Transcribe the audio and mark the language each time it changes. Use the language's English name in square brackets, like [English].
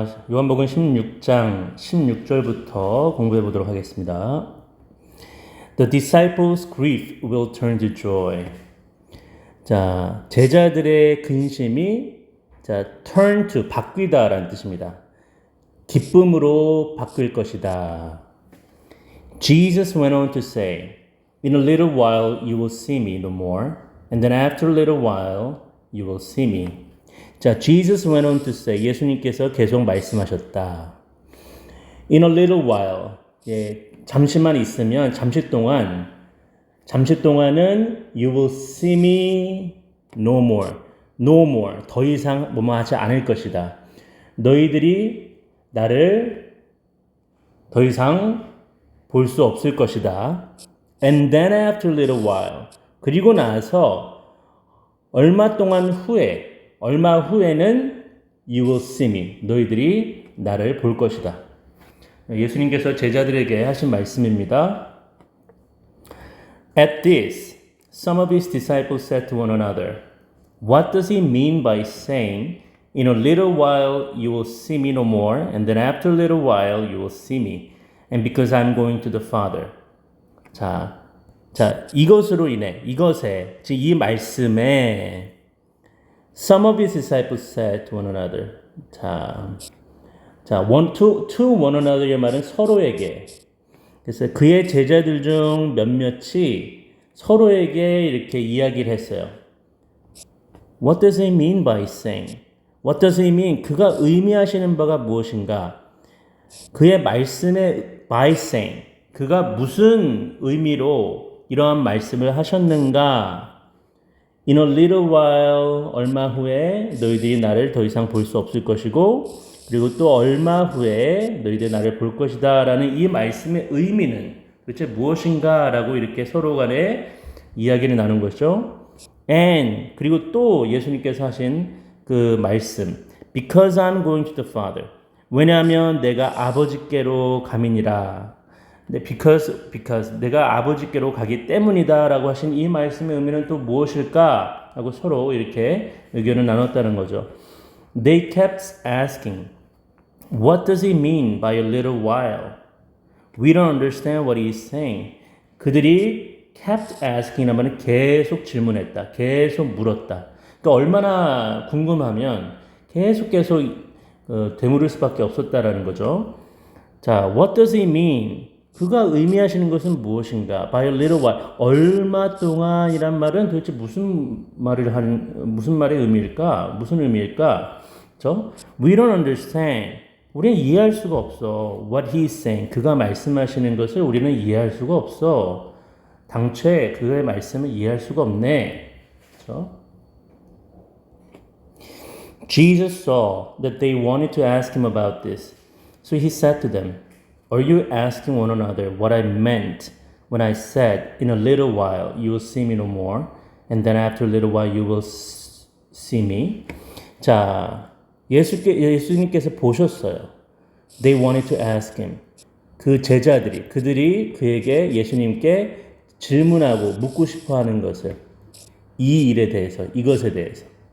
[Korean] 요한복음 16장 16절부터 공부해 보도록 하겠습니다. [English] The disciples' grief will turn to joy. [Korean] 자, 제자들의 근심이 [English] turn to [Korean] 바뀌다라는 뜻입니다. 기쁨으로 바뀔 것이다. [English] Jesus went on to say, In a little while you will see me no more, and then after a little while you will see me. 자, Jesus went on to say, [Korean] 예수님께서 계속 말씀하셨다. [English] In a little while, [Korean] 잠시만 있으면, 잠시 동안은 [English] you will see me no more, no more, [Korean] 더 이상 뭐뭐 하지 않을 것이다. 너희들이 나를 더 이상 볼 수 없을 것이다. [English] And then after a little while, [Korean] 그리고 나서 얼마 후에는 [English] you will see me. [Korean] 너희들이 나를 볼 것이다. 예수님께서 제자들에게 하신 말씀입니다. [English] At this, some of his disciples said to one another, What does he mean by saying, In a little while you will see me no more, and then after a little while you will see me, and because I'm going to the Father. 자, [Korean] 이것에, 즉 이 말씀에 [English] Some of his disciples said to one another. [Korean] to one another의 말은 서로에게. 그래서 그의 제자들 중 몇몇이 서로에게 이렇게 이야기를 했어요. [English] What does he mean by saying? What does he mean? [Korean] 그가 의미하시는 바가 무엇인가? 그의 말씀에 [English] by saying. [Korean] 그가 무슨 의미로 이러한 말씀을 하셨는가? [English] In a little while, [Korean] 얼마 후에 너희들이 나를 더 이상 볼 수 없을 것이고, 그리고 또 얼마 후에 너희들이 나를 볼 것이다 라는 이 말씀의 의미는 도대체 무엇인가 라고 이렇게 서로 간에 이야기를 나눈 것이죠. [English] And, [Korean] 그리고 또 예수님께서 하신 그 말씀, [English] Because I'm going to the Father. [Korean] 왜냐하면 내가 아버지께로 감이니라. because 내가 아버지께로 가기 때문이다 라고 하신 이 말씀의 의미는 또 무엇일까 하고 서로 이렇게 의견을 나눴다는 거죠. [English] They kept asking, What does he mean by a little while? We don't understand what he's saying. [Korean] 그들이 [English] kept asking [Korean] 하면 계속 질문했다. 계속 물었다. 그러니까 얼마나 궁금하면 계속 되물을 수밖에 없었다라는 거죠. [English] 자, what does he mean? [Korean] 그가 의미하시는 것은 무엇인가? [English] By a little while. [Korean] 얼마 동안이란 말은 도대체 무슨 말의 의미일까? 무슨 의미일까? 그렇죠? [English] We don't understand. [Korean] 우리는 이해할 수가 없어. [English] What he's saying. [Korean] 그가 말씀하시는 것을 우리는 이해할 수가 없어. 당최 그의 말씀을 이해할 수가 없네. 그렇죠? [English] Jesus saw that they wanted to ask him about this. So he said to them, Are you asking one another what I meant when I said, In a little while you will see me no more, and then after a little while you will see me? [Korean] 자, 예수님께서 보셨어요. [English] They wanted to ask him. [Korean] 그들이 그에게 예수님께 질문하고 묻고 싶어 하는 것을, 이 일에 대해서, 이것에 대해서.